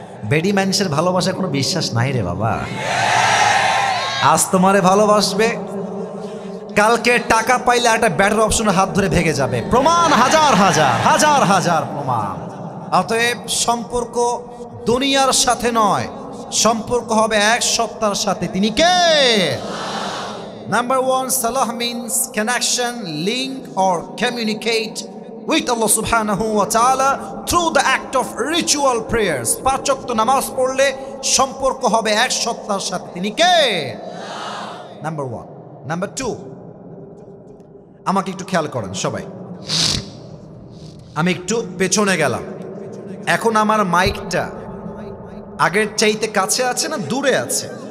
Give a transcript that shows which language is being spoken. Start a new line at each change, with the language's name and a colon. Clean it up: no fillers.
Bangla: বেডি মানুষের ভালোবাসার কোনো বিশ্বাস নাই রে বাবা। আজ তোমারে ভালোবাসবে, কালকে টাকা পাইলে একটা ব্যাটার অপশনের হাত ধরে ভেঙে যাবে। প্রমাণ হাজার হাজার হাজার হাজার প্রমাণ। অতএব সম্পর্ক দুনিয়ার সাথে নয়, সম্পর্ক হবে 1 সত্তার সাথে। তিনি কে?
English: Number one, salah means connection, link or communicate with Allah subhanahu wa ta'ala through the act of ritual prayers.
Bangla: 5 ওয়াক্ত নামাজ পড়লে সম্পর্ক হবে এক সত্তার সাথে, তিনি কে? নাম্বার 1। নাম্বার 2, আমাকে একটু খেয়াল করেন সবাই। আমি একটু পেছনে গেলাম, এখন আমার মাইকটা আগের চাইতে কাছে আছে না দূরে আছে?